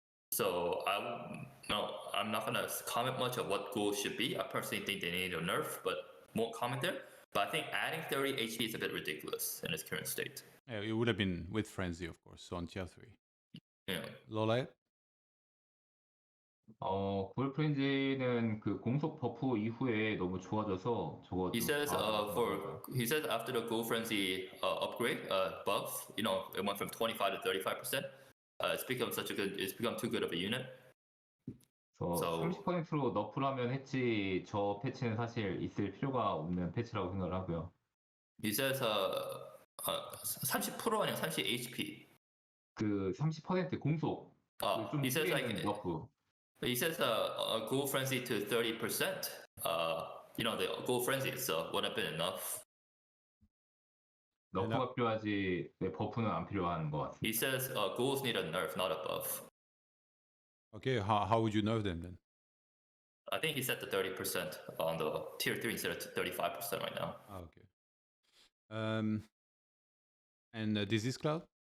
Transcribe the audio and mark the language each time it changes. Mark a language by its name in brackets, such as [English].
[English] So I'm not gonna comment much on what ghouls should be. I personally think they need a nerf, but won't comment there. But I think adding 30 HP is a bit ridiculous in its current state. Yeah, it would have been with Frenzy, of course, so on tier 3. Yeah. LawLiet? [Korean] 굴 프렌즈는 그 공속 버프 이후에 너무 좋아져서 저거 [English] He [Korean] 좀 [English] says [Korean] 좋아하더라고요. [English] he says after the Ghoul Frenzy upgrade buff, it went from 25 to 35%. It's become too good of a unit. [Korean] 그래서 30%로 너프를 하면 했지 저 패치는 사실 있을 필요가 없는 패치라고 생각을 하고요. [English] He says 30% [Korean] 아니야 [English] 30 HP. [Korean] 그 30% 공속. 좀 [English] he says like [Korean] 너프. [English] he says Ghoul Frenzy to 30%. The Ghoul Frenzy so would have been enough. [Korean] 너프가 필요하지 버프는 안 필요한 것 같습니다. [English] He says ghouls need a nerf, not a buff. Okay, how would you nerf them then? I think he set the 30% on the tier 3 instead of 35% right now. Okay. And Disease Cloud?